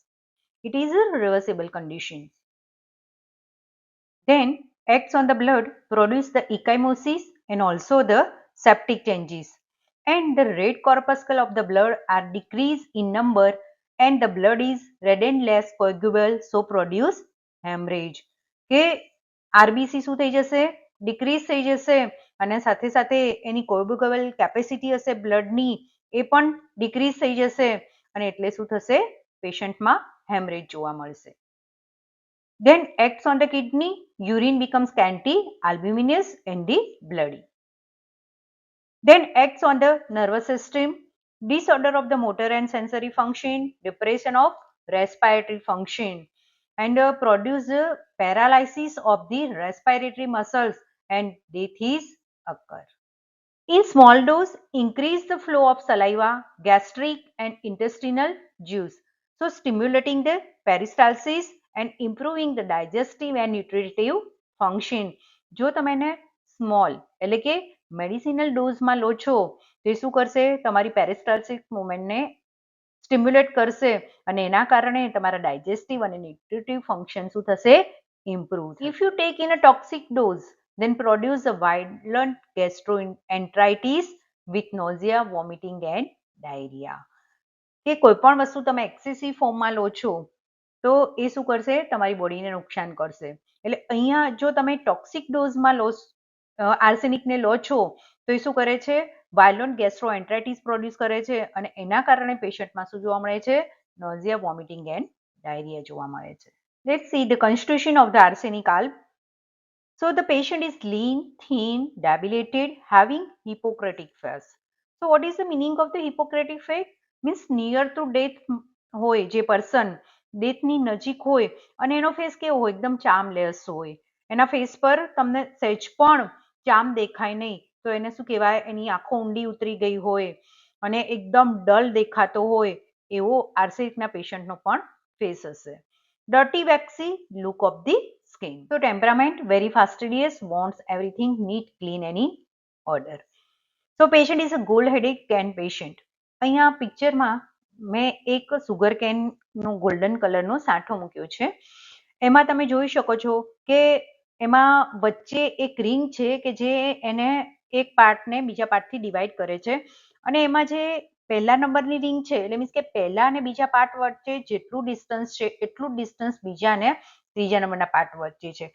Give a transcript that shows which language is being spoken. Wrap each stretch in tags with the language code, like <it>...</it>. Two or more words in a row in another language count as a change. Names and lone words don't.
<en>It is a reversible condition. Then acts on the blood, produce the ecchymosis and also the septic changes. And the red corpuscle of the blood are decreased in number and the blood is red and less coagulable, so produce hemorrhage.</en> <gu>કે આરબીસી શું થઈ જશે, ડિક્રીઝ થઈ જશે અને સાથે સાથે એની</gu> <en>coagulable capacity</en> <gu>હશે બ્લડની એ પણ ડિક્રીઝ થઈ જશે અને એટલે શું થશે, પેશન્ટમાં હેમરેજ જોવા મળશે.</gu> <en>Then acts on the kidney, urine becomes scanty, albuminous and the bloody. Then acts on the nervous system, disorder of the motor and sensory function, depression of respiratory function and produce paralysis of the respiratory muscles and death is occur. In small dose, increase the flow of saliva, gastric and intestinal juice. So stimulating the peristalsis and improving the digestive and nutritive function.</en> <gu>જો તમે એને સ્મોલ એટલે કે મેડિસિનલ ડોઝમાં લો છો તો શું કરશે, તમારી પેરિસ્ટાલ્સિસ મૂવમેન્ટને સ્ટિમ્યુલેટ કરશે અને એના કારણે તમારા ડાયજેસ્ટિવ અને</gu> <en>nutritive function</en> <gu>શું થશે, ઇમ્પ્રૂવ.</gu> <en>if you take in a toxic dose then produce a violent gastroenteritis with nausea, vomiting and diarrhea.</en> <gu>કે કોઈ પણ વસ્તુ તમે એક્સેસિવ ફોર્મમાં લો છો તો એ શું કરશે, તમારી બોડીને નુકસાન કરશે. એટલે અહીંયા જો તમે ટોક્સિક ડોઝમાં લો આર્સેનિકને લો છો તો એ શું કરે છે,</gu> <en>violent gastroenteritis produce</en> <gu>કરે છે અને એના કારણે પેશન્ટમાં શું જોવા મળે છે,</gu> <en>nausea, vomiting and diarrhea</en> <gu>જોવા મળે છે.</gu> <en>let's see the constitution of the arsenic alb. So the patient is lean, thin, debilitated, having Hippocratic face. So what is the meaning of the Hippocratic face? Means near to death</en> <gu>હોય જે પર્સન ડેથની નજીક હોય અને એનો ફેસ કેવો હોય, એકદમ ચામલેસ હોય, એના ફેસ પર તમને સહેજ પણ ચામ દેખાય નહીં તો એને શું કહેવાય, એની આંખો ઊંડી ઉતરી ગઈ હોય અને એકદમ ડલ દેખાતો હોય એવો આર્સેનિકના પેશન્ટનો પણ ફેસ હશે.</gu> <en>Dirty, waxy look of the skin. So temperament very fastidious, wants everything neat, clean and in order. So patient is a gold headache can patient.</en> <gu>અહીંયા પિક્ચરમાં મેં એક સુગર કેનનો ગોલ્ડન કલરનો સાંઠો મૂક્યો છે. એમાં તમે જોઈ શકો છો કે એમાં વચ્ચે એક રિંગ છે કે જે એને એક પાર્ટને બીજા પાર્ટથી ડિવાઈડ કરે છે અને એમાં જે પહેલા નંબરની રિંગ છે એટલે મીન્સ કે પહેલા અને બીજા પાર્ટ વચ્ચે જેટલું ડિસ્ટન્સ છે એટલું જ ડિસ્ટન્સ બીજા અને ત્રીજા નંબરના પાર્ટ વચ્ચે છે.</gu>